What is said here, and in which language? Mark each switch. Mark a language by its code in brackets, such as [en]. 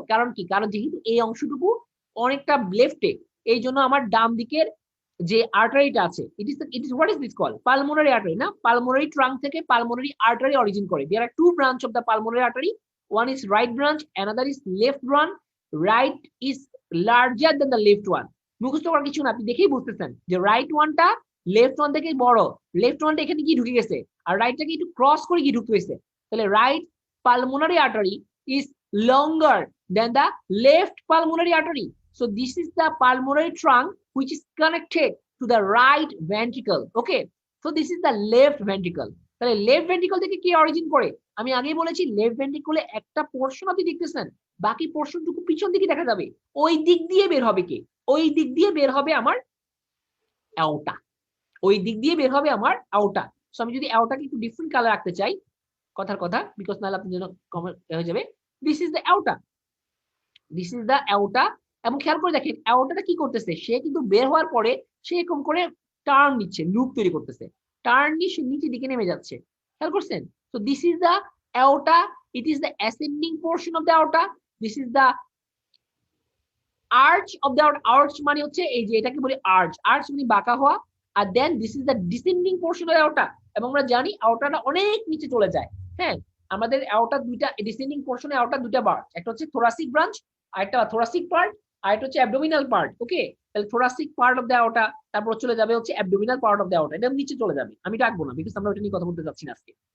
[bn] কারণ কি, কারণ যেহেতু এই অংশটুকু অনেকটা লেফটে, এই জন্য আমার ডান দিকের যে আর্টারিটা আছে, [en] it is what is this call, [bn] pulmonary artery না, পালমোনারি ট্রাঙ্ক থেকে পালমোনারি আর্টারি অরিজিন করে। [en] There are two branch of the pulmonary artery, one is right branch, another is left branch. Right is larger than the left one. [bn] মুখস্থ করার কিছু না, আপনি দেখেই বুঝতেছেন যে রাইট ওয়ানটা লেফট ওয়ান থেকে বড়, লেফট ওয়ানটা এখানে কি ঢুকে গেছে আর রাইটটাকে একটু ক্রস করে কি ঢুকতে হয়েছে। [en] তাহলে right pulmonary artery is longer than the left pulmonary artery. So this is the pulmonary trunk which is connected to the right ventricle. Okay, so this is the left ventricle. [bn] তাহলে left ventricle থেকে কি origin করে, আমি আগেই বলেছি left ভেন্ট্রিকলে একটা portion আপনি দেখতেছেন, বাকি পোরশনটুকু পিছন দিকে দেখা যাবে, ওই দিক দিয়ে বের হবে কি, ওই দিক দিয়ে বের হবে আমার অ্যাওর্টা, ওই দিক দিয়ে বের হবে আমার অ্যাওর্টা। সো আমি যদি অ্যাওর্টাকে একটু ডিফারেন্ট কালার রাখতে চাই, কথার কথা, বিকজ নাহলে আপনার জন্য কমেন্ট হয়ে যাবে। [en] This is the aorta, this is the aorta. [bn] এবং খেয়াল করে দেখেন অ্যাওর্টাটা কি করতেছে, সে কিন্তু বের হওয়ার পরে সে এরকম করে টার্ন নিচ্ছে, লুপ তৈরি করতেছে, টার্ন নিয়ে সে নিচের দিকে নেমে যাচ্ছে, খেয়াল করছেন। [en] so this is the aorta, it is the ascending portion of the aorta, this is the arch of the aorta, arch [bn] মানে হচ্ছে এই যে এটাকে বলি arch, arch মানে বাঁকা হওয়া, আর [en] Then this is the descending portion of the aorta। [bn] এবং আমরা জানি aortaটা অনেক নিচে চলে যায়, হ্যাঁ, আমাদের aorta দুইটা descending portion এ aorta দুইটা ব্রাঞ্চ, একটা হচ্ছে thoracic branch আর একটা thoracic part, আর একটা হচ্ছে abdominal part। ওকে, তাহলে [en] thoracic part of the aorta, [bn] তারপর চলে যাবে হচ্ছে abdominal part of the aorta, এটা নিচে চলে যাবে, আমি ডাকবো না বিকজ আমরা ওটা নিয়ে কথা বলতে যাচ্ছি না আজকে।